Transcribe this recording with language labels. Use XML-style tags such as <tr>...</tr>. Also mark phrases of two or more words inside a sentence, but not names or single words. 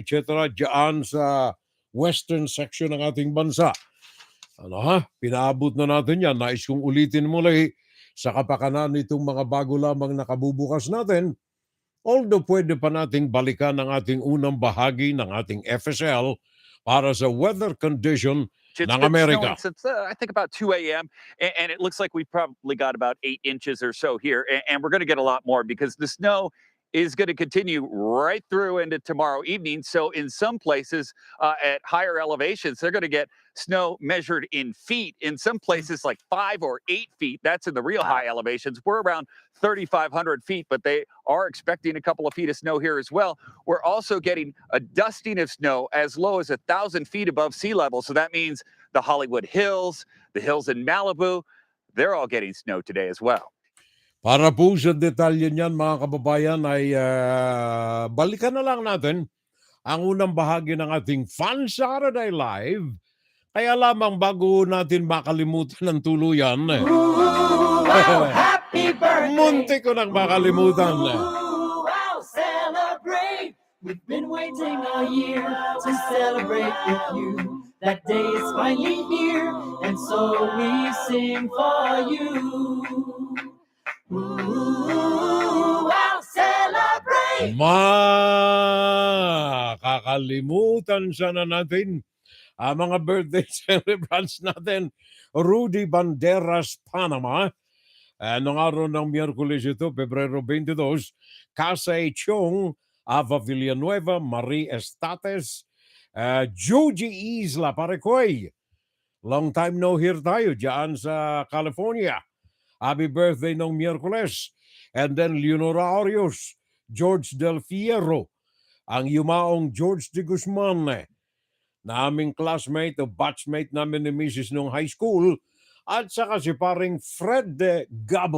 <tl>dyan sa western section ng ating bansa. Pinaabot na natin yan. Nais kong ulitin muli sa kapakanan nitong mga bago lamang nakabubukas natin. Although pwede pa nating balikan ang ating unang bahagi ng ating FSL para sa</tl> <en>weather condition It's</en> <tl>ng</tl> <en>been</en> <tl>Amerika.</tl> <en>snowing since I think about 2 a.m. And it looks like we've probably got about 8 inches or so here. And we're going to get a lot more because the snow is going to continue right through into tomorrow evening. So in some places at higher elevations, they're going to get snow measured in feet. In some places like 5 or 8 feet. That's in the real high elevations. We're around 3,500 feet, but they are expecting a couple of feet of snow here as well. We're also getting a dusting of snow as low as 1,000 feet above sea level. So that means the Hollywood Hills, the hills in Malibu, they're all getting snow today as well.</en> <tl>Para po sa detalye niyan mga kababayan ay balikan na lang natin ang unang bahagi ng ating Fun Saturday Live. Kaya lamang bago natin makalimutan ng tuluyan.</tl> <en>Happy birthday!</en> <tl>Munti ko nang makalimutan.</tl> <en>Wow, celebrate! We've been waiting all year to celebrate with you. That day is finally here, and so we sing for you. Wow, celebrate!</en> <tl>Kakalimutan sana natin ang mga birthday celebrants natin. Rudy Banderas, Panama. Noong araw ng Miyerkules ito, Pebrero 22, Kasay Chong, Ava Villanueva, Marie Estates, Joji Isla, Parekoy.</tl> <en>Long time no hear</en> <tl>tayo dyan sa California.</tl> <en>Happy birthday</en> <tl>noong Miyerkules.</tl> <en>And then</en> <tl>Leonora Arios, George Del Fierro, ang yumaong George de Guzman, na aming classmate o batchmate namin ni Mrs. nung</tl> <en>high school,</en> <tl>at saka si paring Fred Gabot.</tl>